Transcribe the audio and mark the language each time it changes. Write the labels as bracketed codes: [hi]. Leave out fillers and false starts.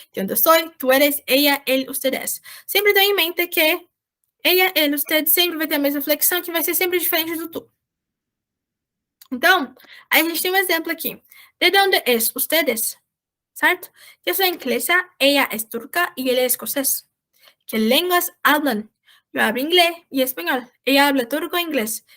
[es] Yo soy, tú eres, ella, él, ustedes. [pt] Sempre tenha em mente que ella, ele, usted sempre vai ter a mesma flexão, que vai ser sempre diferente do tu. Então, aí a gente tem um exemplo aqui. [es] De onde es ustedes? [pt] Certo? Eu sou inglesa, [es] ella es turca y él es escocés. ¿Qué lenguas hablan? Yo hablo inglés y español. Ella habla turco e inglés.